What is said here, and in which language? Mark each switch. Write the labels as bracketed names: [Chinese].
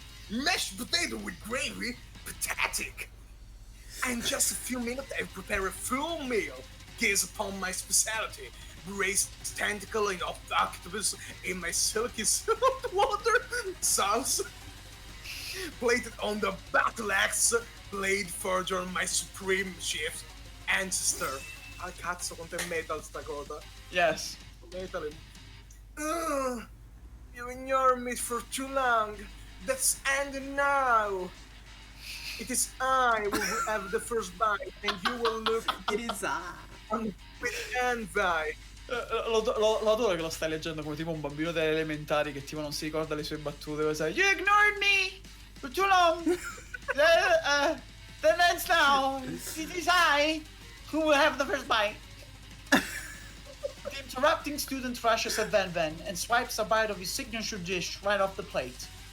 [English] Mashed potato with gravy? Pathetic. In just a few minutes, I prepare a full meal. Gaze upon my specialty. Braised tentacle and octopus in my silky salt water sauce. Plated on the battle axe, blade further on my supreme chef's ancestor. [Italian] Al cazzo quanto è metal sta cosa. [English] Yes. Metal. You ignored me for too long. That's ending now. It is I who will have the first bite, and you will look It is with envy. [Italian] Lo adoro che lo stai leggendo come tipo un bambino delle elementari che tipo non si ricorda le sue battute. Dove sai, [English] you ignored me for too long. Then ends now. It is I who will have the first bite. The interrupting student rushes at Van and swipes a bite of his signature dish right off the plate.